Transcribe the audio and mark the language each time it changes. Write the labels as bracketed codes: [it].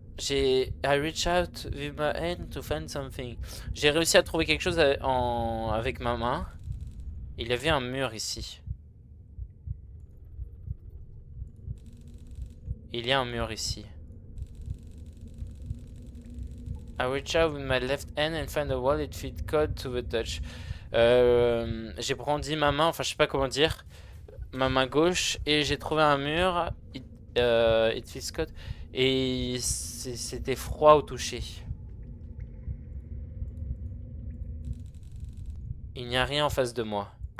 [en] I reach out with my hand to find something. [fr] J'ai réussi à trouver quelque chose avec ma main. Il y avait un mur ici. Il y a un mur ici. [en] I reach out with my left hand and find a wall, it fit code to the touch. [fr] J'ai brandi ma main, enfin je sais pas comment dire, ma main gauche, et j'ai trouvé un mur, [en] it fits code, [fr] et c'était froid au toucher. Il n'y a rien en face de moi.